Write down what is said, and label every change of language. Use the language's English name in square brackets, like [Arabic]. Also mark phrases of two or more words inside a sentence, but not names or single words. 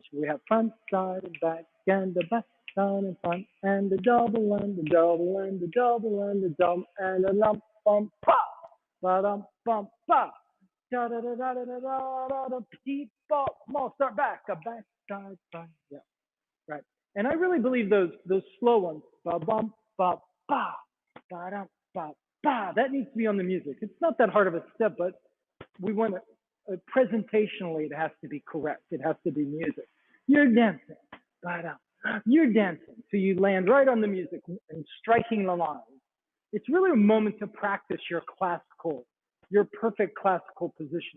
[English] We have front, side, and the back, side, and front, and the double, and the double, and the double, and the double, and a lump, bump, pop, ba-dum, bump, pop, da da da da da da da da, petit bop, more, start back, a back, side, side, yeah, right. And I really believe those slow ones, ba bump, ba ba, ba-dum, ba ba, that needs to be on the music. It's not that hard of a step, but we want to, presentationally, it has to be correct. It has to be music. You're dancing, you're dancing. So you land right on the music and striking the line. It's really a moment to practice your perfect classical position.